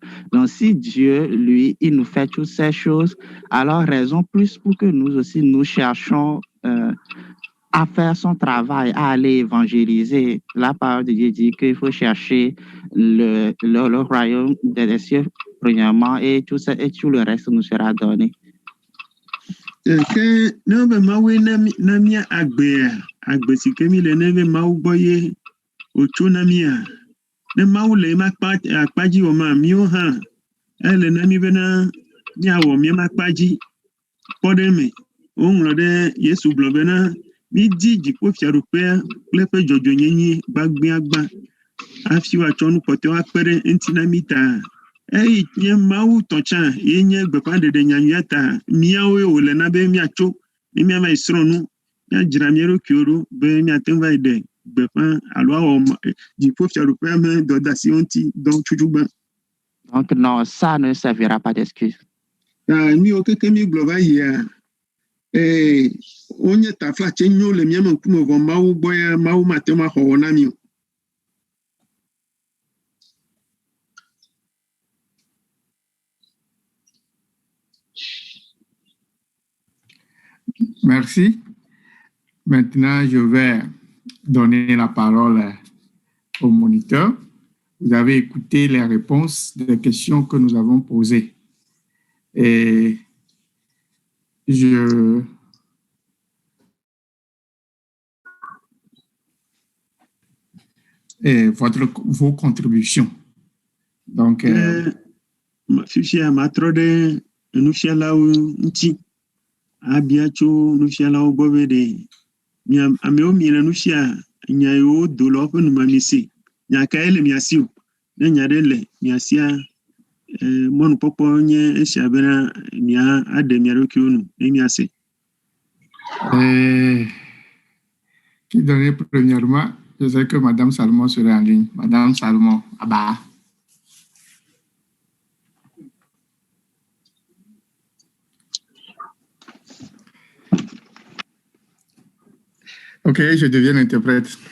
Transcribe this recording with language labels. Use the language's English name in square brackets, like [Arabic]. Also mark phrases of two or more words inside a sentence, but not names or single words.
[French] Donc, si Dieu, lui, il nous fait toutes ces choses, alors raison plus pour que nous aussi, nous cherchons à faire son travail, à aller évangéliser. La parole de Dieu dit qu'il faut chercher le royaume des cieux premièrement et tout le reste nous sera donné. [Ewe] Que ne be mawe na mia agbe si ke mi le ne be mawu gbɔ ye otso na mia ne mawu le ma akpadzi wɔ ma miwo hã ele na mi bena miawɔ mia ma akpadzi kpɔ ɖe me woŋlɔ ɖe Yesu gblɔ bena mi di dziƒofiaɖuƒea kple eƒe dzɔdzɔnyenye gbagbãgba hafi woatsɔ nu kpɔtɔewo akpe ɖe eŋuti na mi ta. Eyi nye mawu tɔ tsã ye nye gbeƒãɖeɖe nyanyuia ta míawoe wòle na be míatso ne míava yi srɔ̃ nu míadzra mía ɖokuiwo ɖo be míate ŋu va yi ɖe gbeƒã alo awɔ dziƒofiaɖuƒea me dɔdeasiwo ŋuti dɔ tsutsugbe. [French] Donc non, ça ne servira pas d'excuse. [Ewe] Míwo keke mígblɔ va yia wonye taflatse nyo le míame ŋkume vɔ mawu gbɔ ya mawu mate ŋu axɔ wɔ na mí o. [French] Merci. Maintenant, je vais donner la parole au moniteur. Vous avez écouté les réponses des questions que nous avons posées. Et vos contributions. Donc, [Ewe] fifia matrɔ ɖe nufialawo ŋuti abia tso nufialawo gbɔ be ɖe amewo miele nufia nya yiwo do le woƒe numemese nya kae le mia si o ne nya ɖe le mia sia mɔnukpɔkpɔ nye esia bena mia aɖe mia ɖokuiwo nu ne miase. [French] Qui donnait premièrement, je sais que Madame Salomon serait en ligne. Madame Salomon, Abba. Ok, je deviens interprète.